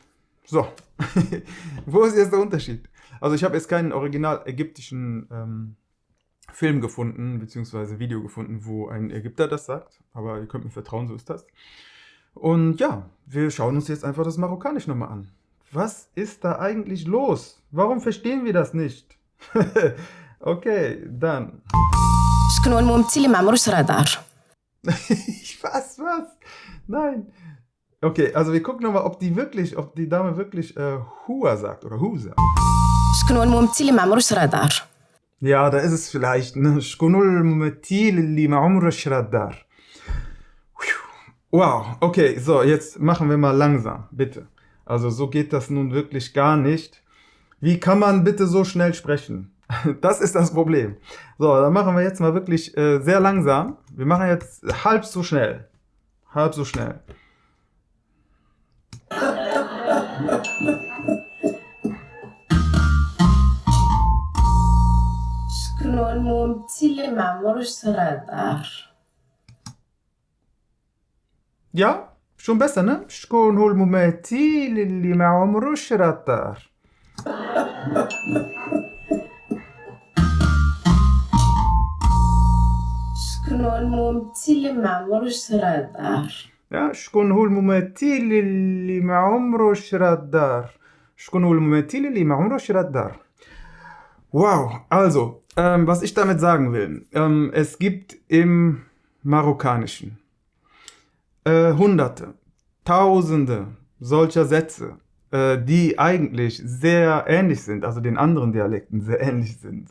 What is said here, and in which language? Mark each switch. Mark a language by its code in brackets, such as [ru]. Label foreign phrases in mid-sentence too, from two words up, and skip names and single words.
[de] So, wo ist jetzt der Unterschied? Also ich habe jetzt keinen original ägyptischen Film gefunden, beziehungsweise Video gefunden, wo ein Ägypter das sagt, aber ihr könnt mir vertrauen, so ist das. Und ja, wir schauen uns jetzt einfach das Marokkanisch nochmal an. Was ist da eigentlich los? Warum verstehen wir das nicht? Okay, dann. [ar] شكون الممثل اللي ما عمروش راه دار؟ [de] Was? Nein. Okay, also wir gucken nochmal, ob die Dame wirklich Hua sagt oder Hu sagt. [ar] شكون الممثل اللي ما عمروش راه دار؟ [de] Ja, da ist es vielleicht. Ne? [ar] شكون الممثل اللي ما عمره شرى الدار. [de] Wow, okay, so, jetzt machen wir mal langsam, bitte. Also so geht das nun wirklich gar nicht. Wie kann man bitte so schnell sprechen? Das ist das Problem. So, dann machen wir jetzt mal wirklich sehr langsam. Wir machen jetzt halb so schnell. Halb so schnell. [ar] شكون الممثل اللي ما عمروش راه دار؟ [de] Ja, schon besser, ne? [ar] شكون هو الممثل اللي ما عمروش راه الدار. شكون الممثل اللي ما عمروش راه دار؟ Ja, شكون هو الممثل اللي ما عمره شرى الدار. شكون هو الممثل اللي ما عمره شرى الدار. [de] Wow, also, was ich damit sagen will, es gibt im Marokkanischen Hunderte, Tausende solcher Sätze, die eigentlich sehr ähnlich sind, also den anderen Dialekten sehr ähnlich sind.